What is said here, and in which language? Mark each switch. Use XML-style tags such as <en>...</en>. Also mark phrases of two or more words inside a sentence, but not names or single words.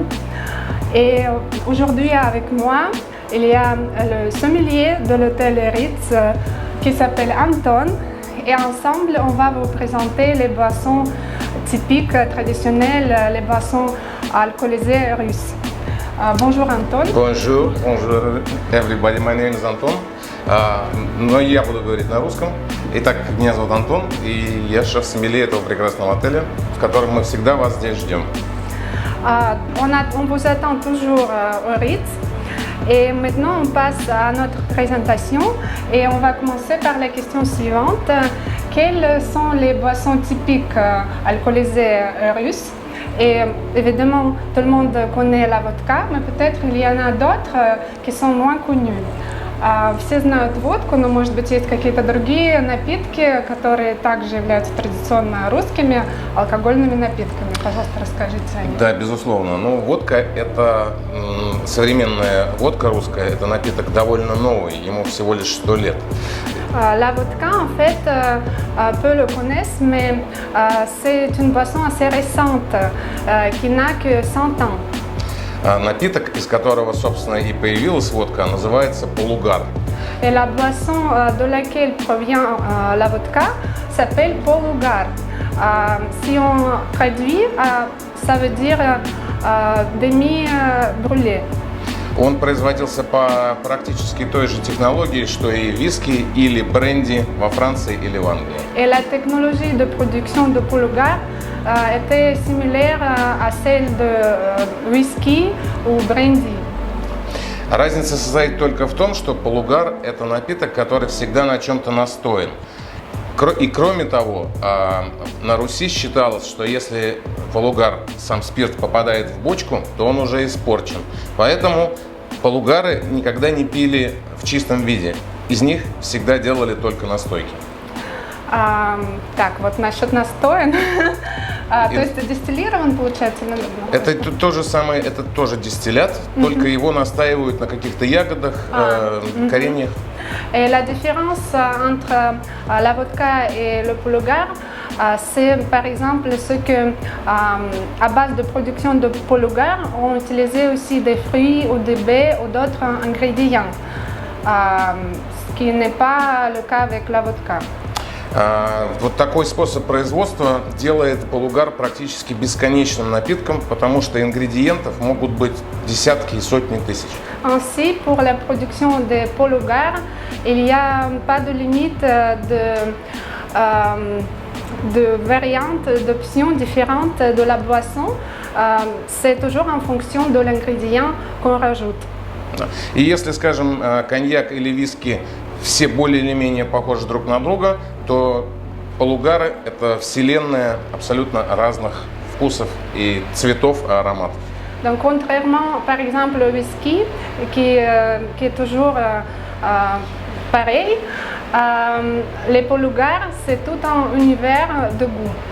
<fr>Et aujourd'hui avec moi, il y a le sommelier de l'hôtel Ritz qui s'appelle Anton. Et ensemble, on va vous présenter les boissons typiques, traditionnelles, les boissons alcoolisées russes. Bonjour Anton.</fr> <en>Bonjour everybody, my name is Антон.</en> <ru>Но я буду говорить на русском. Итак, меня зовут Антон, и я шеф-сомелье этого прекрасного отеля, в котором мы всегда вас здесь ждем.</ru> <fr>On vous attend toujours au Ritz. Et maintenant, on passe à notre présentation et on va commencer par la question suivante. Quelles sont les boissons typiques alcoolisées russes? Et évidemment, tout le monde connaît la vodka, mais peut-être il y en a d'autres qui sont moins connus.</fr> <ru>Все знают водку, но, может быть, есть какие-то другие напитки, которые также являются традиционно русскими алкогольными напитками. Пожалуйста, расскажите о них. Да, безусловно. Ну, водка – это современная водка русская, это напиток довольно новый, ему всего лишь 100 лет.</ru> <fr>La vodka, en fait, peu le connaissent, mais c'est une boisson assez récente qui n'a que 100 ans.</fr> <ru>Напиток, из которого, собственно, и появилась водка, называется полугар.</ru> <fr>Et la boisson de laquelle provient la vodka s'appelle polougar. Si on traduit, ça veut dire demi-brûlé.</fr> <ru>Он производился по практически той же технологии, что и виски или бренди во Франции или в Англии.</ru> <fr>Et la technologie de production de polougar était similaire à celle de whisky ou brandy.</fr> <ru>Разница состоит только в том, что полугар – это напиток, который всегда на чем-то настоен. И кроме того, на Руси считалось, что если полугар, сам спирт, попадает в бочку, то он уже испорчен. Поэтому полугары никогда не пили в чистом виде. Из них всегда делали только настойки. Так, вот насчет настоен. То есть дистиллирован, получается? Это то же самое, это тоже дистиллят, только его настаивают на каких-то ягодах, кореньях.</ru> <fr>Et la différence entre la vodka et le polougar, c'est par exemple ce que, à base de production de polougar, on utilisait aussi des fruits ou des baies ou d'autres ingrédients, ce qui n'est pas le cas avec la vodka.</fr> <ru>Вот такой способ производства делает полугар практически бесконечным напитком, потому что ингредиентов могут быть десятки и сотни тысяч.</ru> <fr>Ainsi, pour la production de polougar, il n'y a pas de limite de variantes, d'options différentes de la boisson. C'est toujours en fonction de l'ingrédient qu'on rajoute.</fr> <ru>И если, скажем, коньяк или виски все более или менее похожи друг на друга, то полугары – это вселенная абсолютно разных вкусов и цветов и ароматов.</ru> <fr>Donc, contrairement, par exemple, au whisky, qui est toujours pareil, les polugars, c'est tout un univers de goût.</fr>